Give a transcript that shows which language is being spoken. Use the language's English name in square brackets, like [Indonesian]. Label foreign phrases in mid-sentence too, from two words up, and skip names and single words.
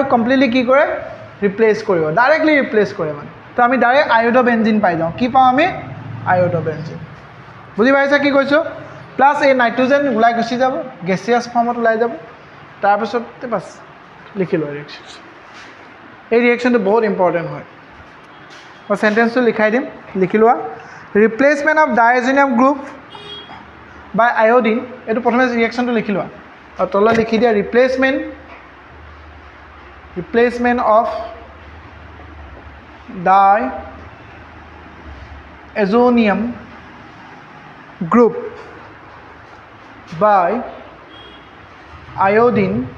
[Assamese] কমপ্লিটলি কি কৰে ৰিপ্লেচ কৰিব ডাইৰেক্টলি ৰিপ্লেচ কৰে মানে তো আমি [English] direct iodobenzene [Assamese] পাই যাওঁ কি পাওঁ আমি আয়োডোবেনজিন বুজি পাইছা কি কৈছোঁ প্লাছ এই নাইট্ৰজেন ওলাই গুচি যাব গেছিয়াছ ফৰ্মত ওলাই যাব তাৰপিছত বাছ লিখিলোঁ ৰিয়েকশ্যন এই ৰিয়েকশ্যনটো বহুত ইম্পৰ্টেণ্ট হয় মই চেণ্টেঞ্চটো লিখাই দিম লিখি লোৱা [English] replacement of diazonium group by iodine [Assamese] এটো প্ৰথমে ৰিয়েকশ্যনটো লিখি লোৱা আৰু তলত লিখি দিয়া [English] replacement of diazonium group by iodine